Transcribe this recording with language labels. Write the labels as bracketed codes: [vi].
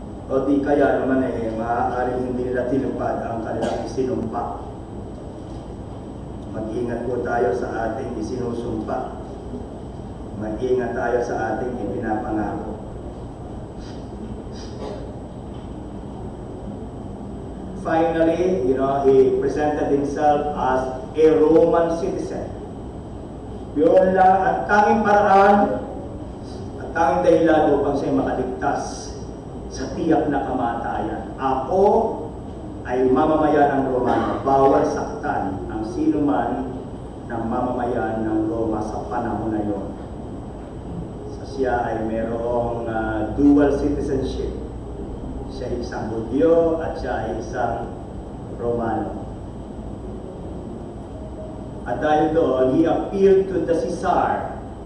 [tl] O di kaya naman maaaring hindi nila tinupad ang kanilang isinumpa. Mag-ingat po tayo sa ating isinusumpa. Mag-ingat tayo sa ating ipinapangako. [en] Finally, he presented himself as a Roman citizen. [tl] Yun lang ang tanging paraan at tanging dahilan upang siya makaligtas sa tiyak na kamatayan. Ako ay mamamayan ng Roma. Bawal saktan ang sino man ng mamamayan ng Roma sa panahon na yun. Siya ay mayroong dual citizenship. Siya ay isang Hudyo at siya ay isang Romano. At dahil doon, [en] he appealed to the Caesar.